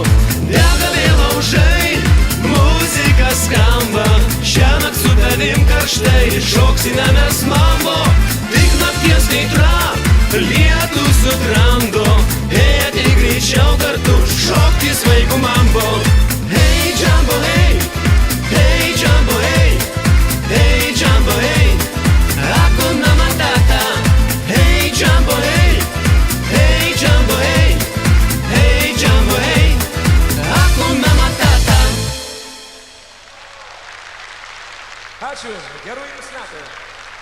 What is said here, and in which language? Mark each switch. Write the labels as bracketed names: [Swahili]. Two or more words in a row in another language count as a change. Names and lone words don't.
[Lithuanian] Dega vėl laužai, muzika skamba, šiąnakt su tavim karštai šoksime mes mambo, tik nakties kaitra lietus sutramdo. Hei, ateik greičiau kartu šokti svaigų mambo. [English] Hey, jumbo, hey, hey, jumbo, hey, hey, jumbo, hey, [Swahili] Hakuna Matata. [English] Hey, jumbo, hey, hey, jumbo, hey, hey, jumbo, hey, [Swahili] Hakuna Matata. [Lithuanian] Ačiū, gerų jums metų.